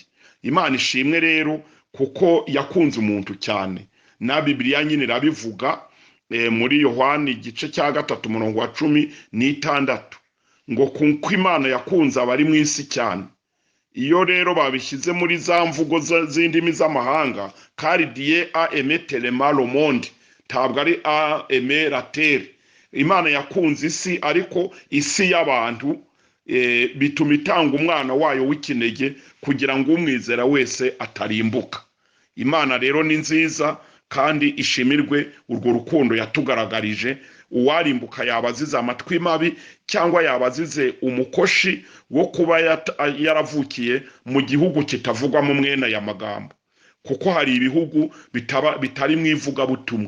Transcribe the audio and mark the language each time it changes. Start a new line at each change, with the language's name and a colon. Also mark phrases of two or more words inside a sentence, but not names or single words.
Kinyarwanda: Imana ishimwe rero kuko yakunze umuntu cyane, na Bibiliya nyine irabivuga muri Yohani igice cya 3:16 ngo kuko Imana yakunze abari mu isi cyane. Iyo rero babishyize muri za mvugo z'indimi z'amahanga,
French: car Dieu a aimé tellement le monde,
Kinyarwanda: ntabwo ari
French: a aimé la terre.
Kinyarwanda: Imana yakunze isi, ariko isi y'abantu bituma itanga umwana wayo w'ikinege kugira ngo umwizera wese atarimbuka. Imana rero ni nziza kandi ishimirwe urwo rukundo yatugaragarije. Uwarimbuka yaba azize amatwi mabi cyangwa yaba azize umukoshi wo kuba yaravukiye mu gihugu kitavugwamo mwene aya magambo, kuko hari ibihugu bitari mu ivugabutumwa.